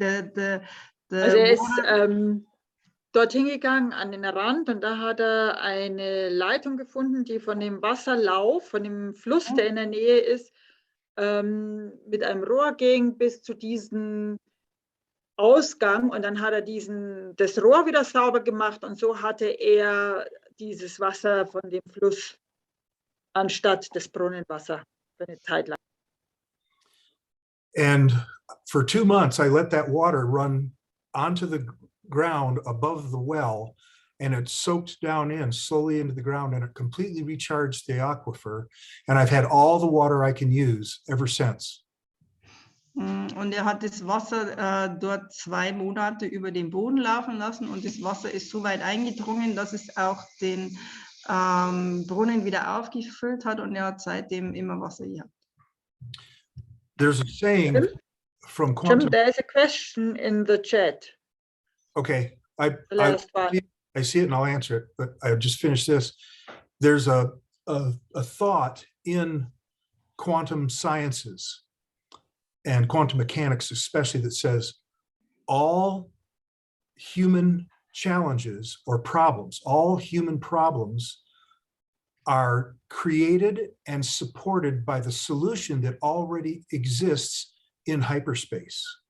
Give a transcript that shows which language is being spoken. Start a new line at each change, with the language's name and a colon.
German: Also er ist dorthin gegangen an den Rand und da hat er eine Leitung gefunden, die von dem Wasserlauf, von dem Fluss, der in der Nähe ist, mit einem Rohr ging bis zu diesem Ausgang und dann hat er das Rohr wieder sauber gemacht und so hatte er dieses Wasser von dem Fluss anstatt des Brunnenwasser für eine Zeit lang.
English: And for 2 months, I let that water run onto the ground above the well, and it soaked down in slowly into the ground, and it completely recharged the aquifer. And I've had all the water I can use ever since.
German: Und er hat das Wasser dort 2 Monate über den Boden laufen lassen und das Wasser ist so weit eingedrungen, dass es auch den Brunnen wieder aufgefüllt hat und er hat seitdem immer Wasser gehabt.
English: There's a saying Jim? from quantum. Jim, there is a question in the chat. Okay, The last one. I see it and I'll answer it, but I just finished this. There's a thought in quantum sciences and quantum mechanics especially that says all human challenges or problems, all human problems are created and supported by the solution that already exists in hyperspace.